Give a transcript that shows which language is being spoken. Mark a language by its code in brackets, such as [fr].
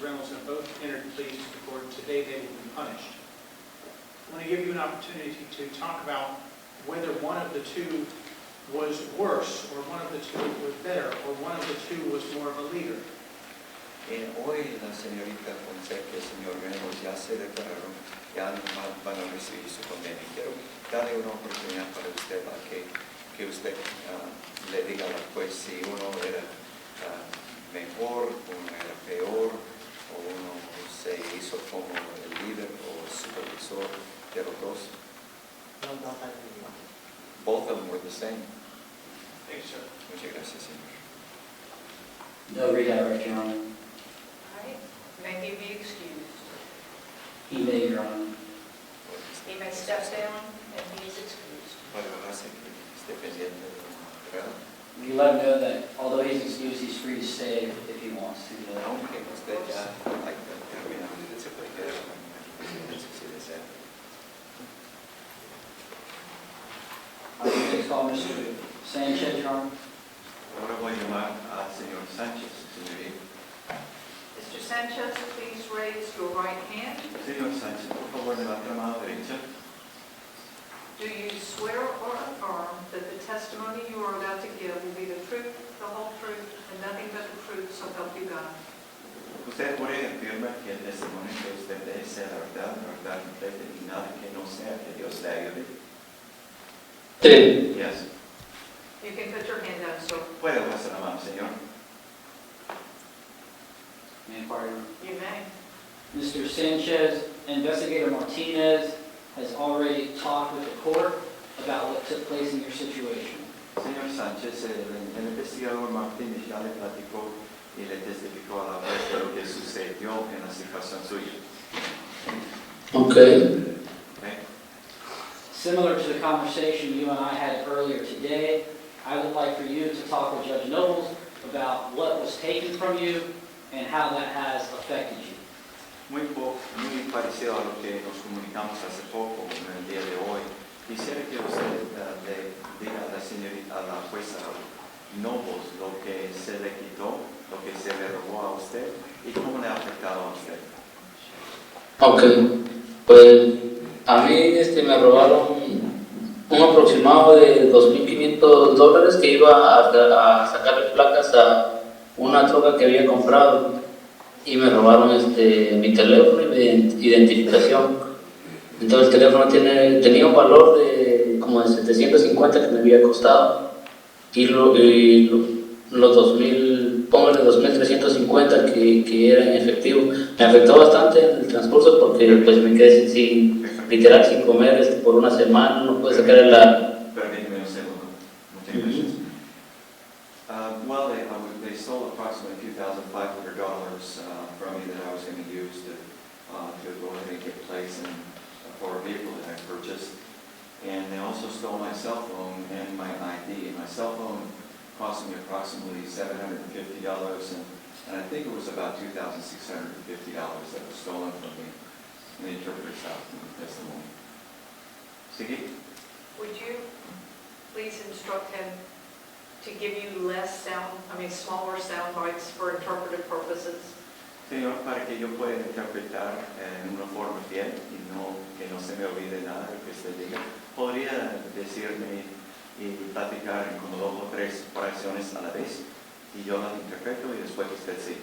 [en] Reynolds have both entered pleas to the court. Today they will be punished. I want to give you an opportunity to talk about whether one of the two was worse, or one of the two was better, or one of the two was more of a leader. [es] Hoy la señorita Fonseca y el señor Reynolds ya se declararon, ya van a recibir su condena. Quiero darle una oportunidad para usted a que que usted le diga al juez si uno era mejor, uno era peor, o uno se hizo como el líder o el supervisor de los dos. Los dos al mismo. [en] Both of them were the same. Thank you, sir. [es] Muchas gracias, señor. [en] No redirect, Your Honor. All right, may he be excused. He may, Your Honor. He may step down and he is excused. [es] Bueno, hace que esté pendiente, ¿verdad? [en] You let him know that although he's excused, he's free to stay if he wants to. [es] Aunque usted ya termina, se puede quedar si desea. [en] Next call, Mr. Sanchez, Your Honor. [es] Ahora voy a llamar al señor Sánchez, señoría. [en] Mr. Sanchez, please raise your right hand. [es] Señor Sánchez, por favor, levante la mano derecha. [en] Do you swear or affirm that the testimony you are about to give will be the truth, the whole truth, and nothing but the truth, so help you God? [es] Usted puede afirmar que el testimonio que usted dé sea la verdad completa y nada que no sea que Dios le ayude. Sí. [en] Yes. You can put your hand down, sir. [es] Puede bajar la mano, señor. [en] May I inquire, Your Honor? You may. Mr. Sanchez, Investigator Martinez has already talked with the court about what took place in your situation. [es] Señor Sánchez, el investigador Martínez ya le platicó y le testificó a la juez de lo que sucedió en la situación suya. [en] Okay. Okay? Similar to the conversation you and I had earlier today, I would like for you to talk with Judge Nobles about what was taken from you and how that has affected you. [es] Muy parecido a lo que nos comunicamos hace poco, en el día de hoy. Quisiera que usted le diga a la señorita, a la jueza Nobles, lo que se le quitó, lo que se le robó a usted y cómo le ha afectado a usted. Ok, pues a mí me robaron un aproximado de $2,500 que iba a sacarle placas a una troca que había comprado y me robaron mi teléfono y mi identificación. Entonces el teléfono tenía un valor de como de 750 que me había costado y los 2,000, póngale 2,350 que era en efectivo. Me afectó bastante en el transcurso porque pues me quedé literal sin comer por una semana, no pude sacar la... Permíteme un segundo. Muchas gracias. [en] Well, they stole approximately $2,500 from me that I was going to use to go ahead and get placed for a vehicle that I purchased. And they also stole my cell phone and my ID. My cell phone cost me approximately $750, and I think it was about $2,650 that was stolen from me in the interpreter's house in the testimony. [es] Sige? [en] Would you please instruct him to give you smaller sound bites for interpretive purposes? [es] Señor, para que yo pueda interpretar en una forma fiel y que no se me olvide nada de lo que usted diga, podría decirme y platicar con 2 o 3 oraciones a la vez y yo las interpreto y después usted sigue.